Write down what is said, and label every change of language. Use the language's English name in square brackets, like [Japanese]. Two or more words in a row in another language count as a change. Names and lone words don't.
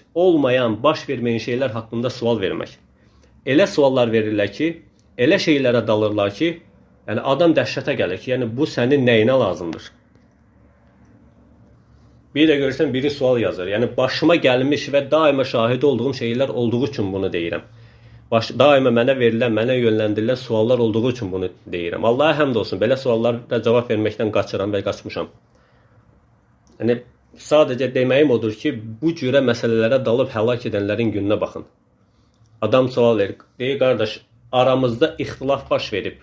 [Turkish] Olmayan, baş vermeyen şeyler hakkında sual vermek. [Azerbaijani] Elə suallar verirler ki, elə şeylere dalırlar ki, yani adam dəhşətə gəlir ki, yani bu senin neyine lazımdır? Bir de görürsen biri sual yazır. Yani başıma gelmiş ve daima şahit olduğum şeyler olduğu için bunu deyirəm. Daima mənə verilən, mənə yönləndirilən suallar olduğu için bunu deyirəm. Allah'a həmd olsun, belə suallara cavab verməkdən qaçıram və qaçmışam. Yani sadece deməyim odur ki, bu cürə məsələlərə dalıb həlak edənlərin gününə baxın. Adam sual verir, deyir qardaş, aramızda ixtilaf baş verib.